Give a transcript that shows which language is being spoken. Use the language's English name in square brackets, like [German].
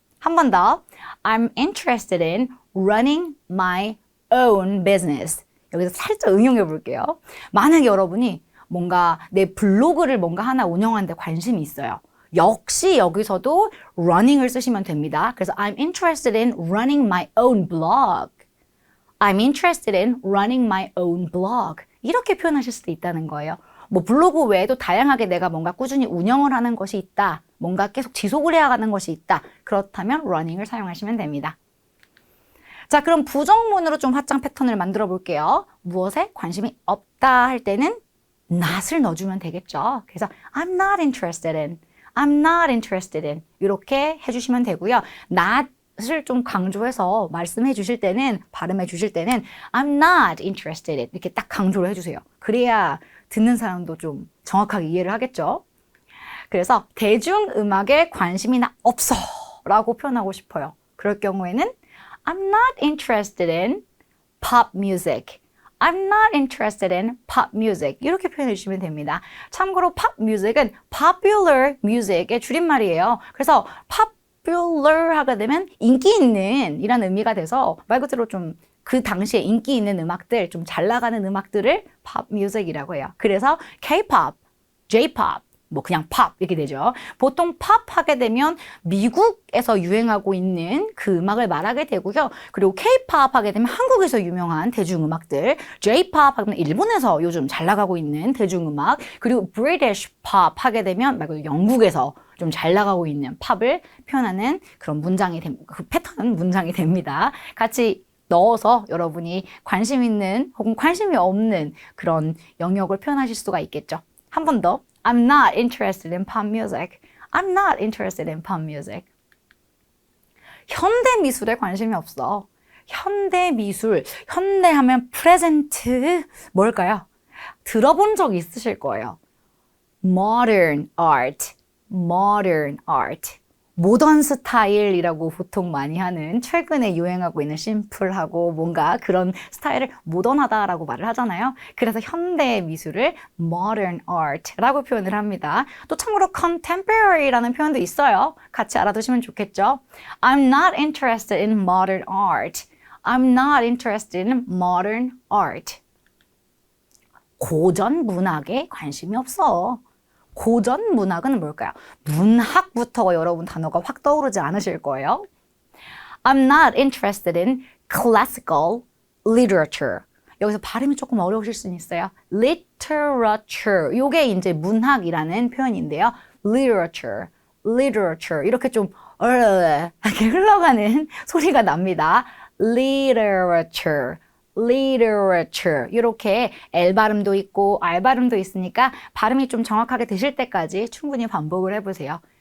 [Korean] 한 번 더 [English] I'm interested in running my own business [Korean] 여기서 살짝 응용해 볼게요. 만약에 여러분이 뭔가 내 블로그를 뭔가 하나 운영하는데 관심이 있어요. 역시 여기서도 running을 쓰시면 됩니다. 그래서 [English] I'm interested in running my own blog. I'm interested in running my own blog. [Korean] 이렇게 표현하실 수도 있다는 거예요. 뭐 블로그 외에도 다양하게 내가 뭔가 꾸준히 운영을 하는 것이 있다. 뭔가 계속 지속을 해야 하는 것이 있다. 그렇다면 running을 사용하시면 됩니다. 자, 그럼 부정문으로 좀 확장 패턴을 만들어 볼게요. 무엇에 관심이 없다 할 때는 not을 넣어주면 되겠죠. 그래서 [English] I'm not interested in, I'm not interested in [Korean] 이렇게 해주시면 되고요. not을 좀 강조해서 말씀해 주실 때는, 발음해 주실 때는 [English] I'm not interested in [Korean] 이렇게 딱 강조를 해주세요. 그래야 듣는 사람도 좀 정확하게 이해를 하겠죠. 그래서 대중음악에 관심이 나 없어 라고 표현하고 싶어요. 그럴 경우에는 [English] I'm not interested in pop music. I'm not interested in pop music. [Korean] 이렇게 표현해 주시면 됩니다. 참고로 pop music은 popular music의 줄임말이에요. 그래서 popular 하게 되면 인기 있는 이란 의미가 돼서 말 그대로 좀 그 당시에 인기 있는 음악들, 좀 잘 나가는 음악들을 pop music이라고 해요. 그래서 K-pop, J-pop, 뭐 그냥 팝 이렇게 되죠. 보통 팝 하게 되면 미국에서 유행하고 있는 그 음악을 말하게 되고요. 그리고 K-팝 하게 되면 한국에서 유명한 대중음악들, J-팝 하면 일본에서 요즘 잘 나가고 있는 대중음악, 그리고 British pop 하게 되면 말고 영국에서 좀 잘 나가고 있는 팝을 표현하는 그런 문장이 그 패턴 문장이 됩니다. 같이 넣어서 여러분이 관심 있는 혹은 관심이 없는 그런 영역을 표현하실 수가 있겠죠. 한 번 더. [English] I'm not interested in pop music. I'm not interested in pop music. [Korean] 현대 미술에 관심이 없어. 현대 미술, 현대 하면 프레젠트 뭘까요? 들어본 적 있으실 거예요. [English] Modern art, modern art. [Korean] 모던 스타일이라고 보통 많이 하는 최근에 유행하고 있는 심플하고 뭔가 그런 스타일을 모던하다라고 말을 하잖아요. 그래서 현대 미술을 modern art라고 표현을 합니다. 또 참고로 contemporary라는 표현도 있어요. 같이 알아두시면 좋겠죠. [English] I'm not interested in modern art. I'm not interested in modern art. [Korean] 고전 문학에 관심이 없어. 고전 문학은 뭘까요? 문학부터가 여러분 단어가 확 떠오르지 않으실 거예요. [English] I'm not interested in classical literature. [Korean] 여기서 발음이 조금 어려우실 수는 있어요. [English] literature. [Korean] 요게 이제 문학이라는 표현인데요. [English] literature, literature. [Korean] 이렇게 좀 이렇게 흘러가는 소리가 납니다. [English] literature. [Korean] literature 이렇게 L 발음도 있고 R 발음도 있으니까 발음이 좀 정확하게 되실 때까지 충분히 반복을 해보세요.